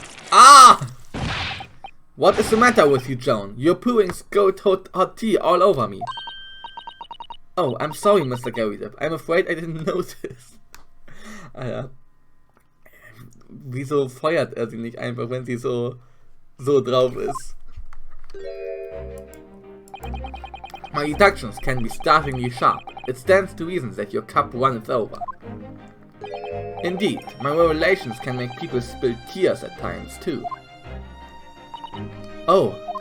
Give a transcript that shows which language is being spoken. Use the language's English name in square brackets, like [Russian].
[English] Ah! What is the matter with you, Joan? You're pouring scalded hot tea all over me. Oh, I'm sorry, Mr. Garrideb. I'm afraid I didn't notice. [German] Wieso feuert sie nicht einfach, wenn sie so drauf ist? [English] My deductions can be startlingly sharp. It stands to reason that your cup runneth over. Indeed, my revelations can make people spill tears at times, too. Oh.